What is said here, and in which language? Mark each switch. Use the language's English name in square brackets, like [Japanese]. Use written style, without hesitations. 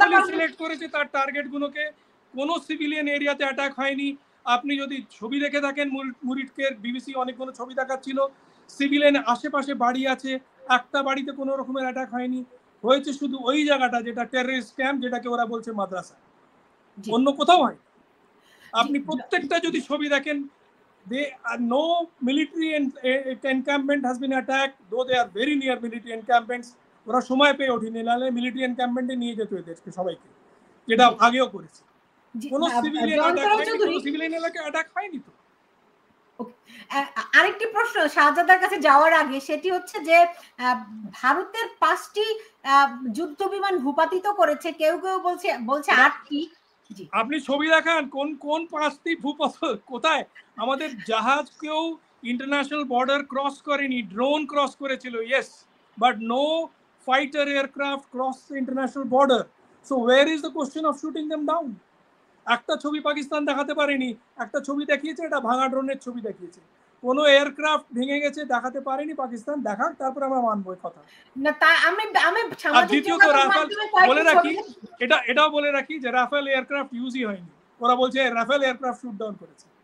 [Bangla] Select করেছে তার target গুলোকে, কোনো সিভিলিয়ান এরিয়াতে অ্যাটাক হয়নি। আপনি যদি ছবি দেখে থাকেন, মুরিটকে বিবিসি অনেকগুলো ছবি দেখাচ্ছিল, সিভিলিয়ান আশেপাশে বাড়ি আছে, একটা বাড়িতে কোনো রকমের অ্যাটাক হয়নি, হয়েছে শুধু ওই জায়গাটা যেটা টেররিস্ট ক্যাম্প, যেটাকে ওরা বলছে মাদ্রাসা, অন্য কোথাও হয়। আপনি প্রত্যেকটা যদি ছবি দেখেন, [English] they are no military encampment has been attacked, though they are very near military encampments. [Bangla] ওরা সময় পেয়ে ওঠেনি, নাহলে মিলিটারি এনক্যাম্পমেন্টে নিয়ে যেত এদেরকে সবাইকে, যেটা আগেও করেছে। কোনো সিভিলিয়ান এলাকায় অ্যাটাক হয়নি তো। আরেকটি প্রশ্ন শাহজাদার কাছে যাওয়ার আগে, সেটি হচ্ছে যে ভারতের 5টি যুদ্ধ বিমান ভূপাতিত করেছে, কেউ কেউ বলছে 8টি। আপনি ছবি দেখান, কোন কোন 5টি ভূপাতিত কোথায়? আমাদের জাহাজ কেউ [English] international border cross [Bangla] করেনি, [English] drone cross [Bangla] করেছিল, [English] Yes, but no fighter aircraft cross the international border. So where is the question of shooting them down? [Bangla] একটা ছবি পাকিস্তান দেখাতে পারেনি, একটা ছবি দেখিয়েছে, এটা ভাঙা ড্রোনের ছবি দেখিয়েছে, কোনো এয়ারক্রাফট ভেঙে গেছে দেখাতে পারেনি পাকিস্তান, দেখাক, তারপর আমরা মানবো এই কথা। না তা আমি সামাজিক যোগাযোগ বলে রাখি, এটাও বলে রাখি যে রাফেল এয়ারক্রাফট ইউজই হয়নি, ওরা বলছে রাফেল এয়ারক্রাফট শুট ডাউন করেছে।